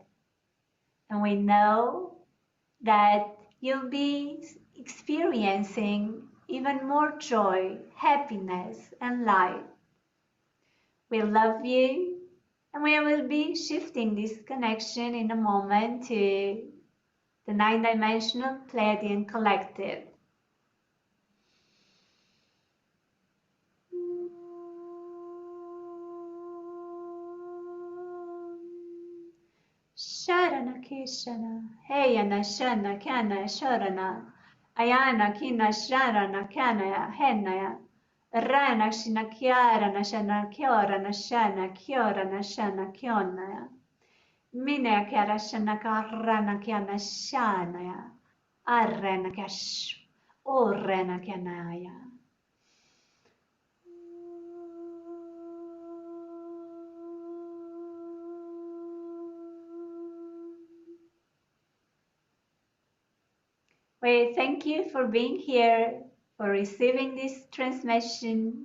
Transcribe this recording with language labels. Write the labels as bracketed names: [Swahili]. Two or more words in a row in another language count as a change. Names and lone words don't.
[English] And we know that you'll be experiencing even more joy, happiness, and light. We love you, and we will be shifting this connection in a moment to the nine-dimensional Pleiadian collective. Sharana Kishana, Heyana Shana Kana Sharana, Ayana Kina Sharana Kana Henaya, Rana Shina Kiara Shana Kiora Shana Kiora Shana Kionaya, Mine Kiara Shana Karana Kiana Shanaya, Arrena Kash, Orena Kianaya. We thank you for being here, for receiving this transmission.